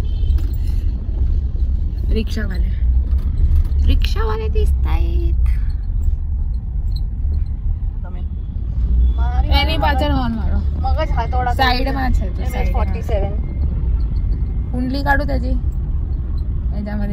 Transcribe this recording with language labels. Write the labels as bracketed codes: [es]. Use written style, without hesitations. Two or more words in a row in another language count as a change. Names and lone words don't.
[mr] रिक्षावाले दिसत आहेत [gu] એની પાછળ હોર્ન મારો મગજ હાથોડા સાઈડમાં છે તો સાઈડ 47 [mr] कुंडली काढू त्याची याच्यामध्ये